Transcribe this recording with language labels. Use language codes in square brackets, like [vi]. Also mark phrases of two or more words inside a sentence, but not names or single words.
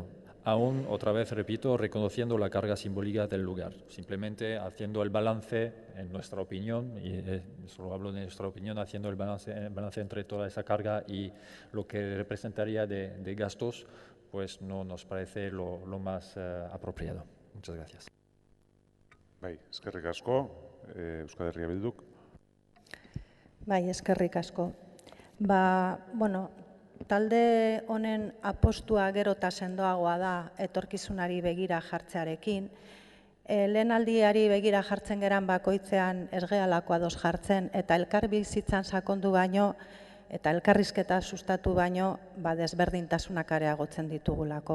[es] Aún, otra vez repito, reconociendo la carga simbólica del lugar, simplemente haciendo el balance, en nuestra opinión, y solo hablo de nuestra opinión, haciendo el balance entre toda esa carga y lo que representaría de gastos, pues no nos parece lo más apropiado. Muchas gracias. [eu] Bai, eskerrik asko, Euskal Herria Bilduk. Bai, eskerrik asko. Bueno, talde honen apostua gero eta sendoagoa da etorkizunari begira jartzearekin. Lehen aldiari begira jartzen geran bakoitzean ez gehalako ados jartzen, eta elkarbizitzan sakondu baino eta elkarrizketa sustatu baino desberdintasunak areagotzen ditugulako.